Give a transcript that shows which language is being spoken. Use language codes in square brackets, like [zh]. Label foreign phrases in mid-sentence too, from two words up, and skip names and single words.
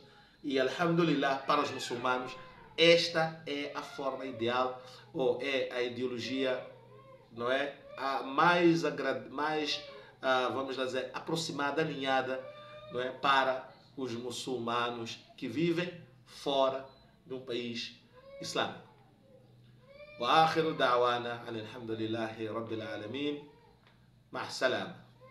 [pt] E, alhamdulillah, para os muçulmanos, esta é a forma ideal, ou é a ideologia, não é? A mais vamos dizer, aproximada, alinhada, não é? Para os muçulmanos que vivem fora de um país islâmico. [ar] وآخر دعوانا أن الحمد لله رب العالمين مع السلامة.